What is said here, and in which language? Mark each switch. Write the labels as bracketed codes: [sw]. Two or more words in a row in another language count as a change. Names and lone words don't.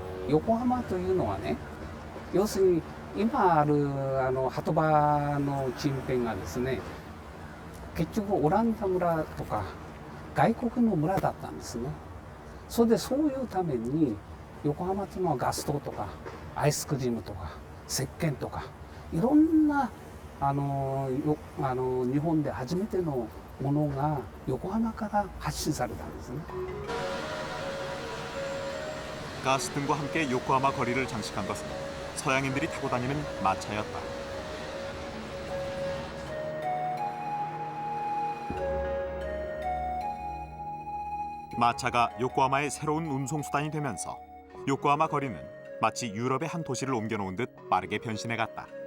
[ja] 横浜というのはね、要するに今ある鳩場の近辺がですね、結局オランダ村とか外国の村だったんですね。それでそういうために横浜というのはガス灯とかアイスクリームとか石鹸とかいろんな日本で初めてのものが横浜から発信されたんですね。 [ko] 가스등과 함께 요코하마 거리를 장식한 것은 서양인들이 타고 다니는 마차였다. 마차가 요코하마의 새로운 운송수단이 되면서 요코하마 거리는 마치 유럽의 한 도시를 옮겨놓은 듯 빠르게 변신해갔다.